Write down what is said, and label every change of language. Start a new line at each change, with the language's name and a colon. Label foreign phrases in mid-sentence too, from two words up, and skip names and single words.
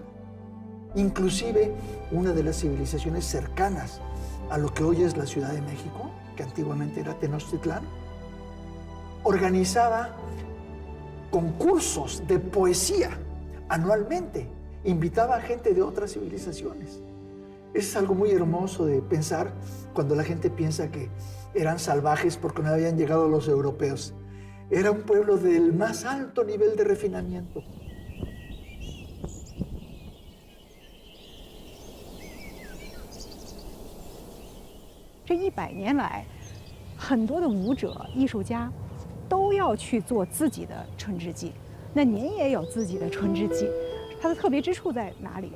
Spanish: Inclusive una de las civilizaciones cercanas a lo que hoy es la Ciudad de México, que antiguamente era Tenochtitlán, organizaba concursos de poesía anualmente, invitaba a gente de otras civilizaciones. Es algo muy hermoso de pensar cuando la gente piensa que eran salvajes porque no habían llegado los europeos. Era un pueblo del más alto nivel de refinamiento.
Chinese: 这100年来，很多的舞者、艺术家都要去做自己的春之祭。那您也有自己的春之祭，它的特别之处在哪里？